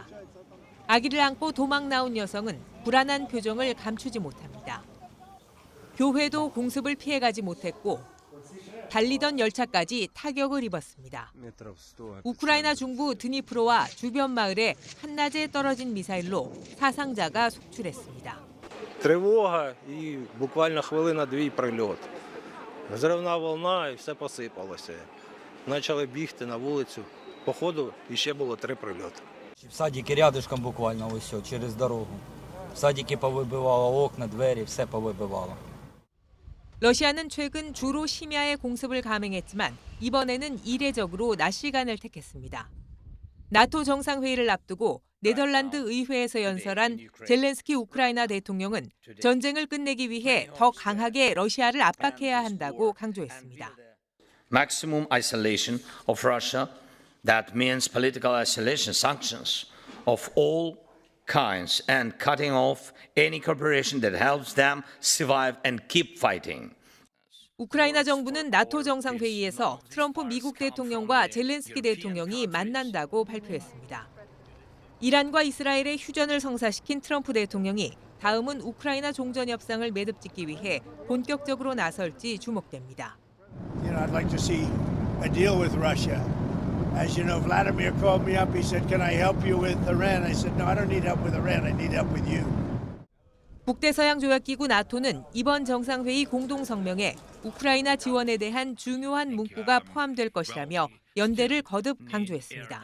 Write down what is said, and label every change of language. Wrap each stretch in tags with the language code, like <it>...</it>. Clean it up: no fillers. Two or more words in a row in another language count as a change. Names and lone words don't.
<ko>아기를 안고 도망 나온 여성은 불안한 표정을 감추지 못합니다. 교회도 공습을 피해가지 못했고 달리던 열차까지 타격을 입었습니다. 우크라이나 중부 드니프로와 주변 마을에 한낮에 떨어진 미사일로 사상자가 속출했습니다.</ko> <uk>Тривога і буквально хвилина-дві прильот. Взривна волна і все посипалося. Почали бігти на вулицю. По ходу ще було 3 прильоти. В садіки рядышком буквально ось через дорогу. В садіки повибивало окна, двері, все повибивало.</uk> <ko>러시아는 최근 주로 심야에 공습을 감행했지만 이번에는 이례적으로 낮 시간을 택했습니다. 나토 정상회의를 앞두고 네덜란드 의회에서 연설한 젤렌스키 우크라이나 대통령은 전쟁을 끝내기 위해 더 강하게 러시아를 압박해야 한다고 강조했습니다.</ko> <en>Maximum isolation of Russia, that means political isolation, sanctions of all kinds and cutting off any cooperation that helps them survive and keep fighting.</en> <ko>우크라이나 정부는 나토 정상회의에서 트럼프 미국 대통령과 젤렌스키 대통령이 만난다고 발표했습니다. 이란과 이스라엘의 휴전을 성사시킨 트럼프 대통령이 다음은 우크라이나 종전 협상을 매듭짓기 위해 본격적으로 나설지 주목됩니다.</ko> <en>You know, I'd like to see a deal with Russia. As you know, Vladimir called me up. He said, "Can I help you with Iran?" I said, "No, I don't need help with Iran. I need help with you."</en> <ko>북대서양조약기구 나토는 이번 정상회의 공동성명에 우크라이나 지원에 대한 중요한 문구가 포함될 것이라며 연대를 거듭 강조했습니다.</ko>